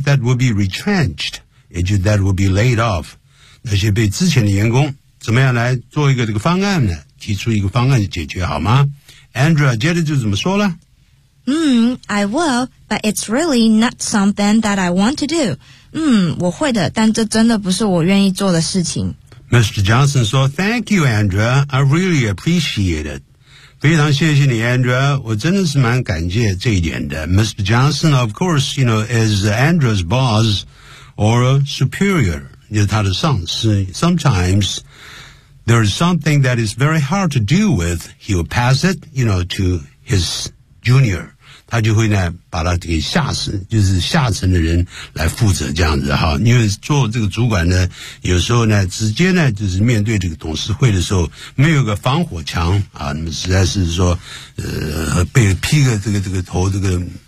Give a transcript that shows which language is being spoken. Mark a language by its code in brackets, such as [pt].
[en] That will be retrenched， [zh] 也就是 [en] that will be laid off， [zh] 那些被资遣的员工怎么样来做一个这个方案呢，提出一个方案解决好吗？ Andrea 接着就怎么说了？ [en] I will, but it's really not something that I want to do. [zh] 我会的，但这真的不是我愿意做的事情。 [en] Mr. Johnson 说 Thank you, Andrea. I really appreciate it. [zh] 非常谢谢你 Andrea， 我真的是蛮感谢这一点的。Mr. [en] Johnson, of course, you know, is Andrea's boss or superior， [zh] 就是他的上司。 [en] Sometimes there is something that is very hard to deal with. He will pass it, you know, to his junior. [zh] 他就会呢把他给下层，就是下层的人来负责这样子哈。因为做这个主管呢，有时候呢直接呢就是面对这个董事会的时候，没有个防火墙啊，那么实在是说，被劈个这个头这个。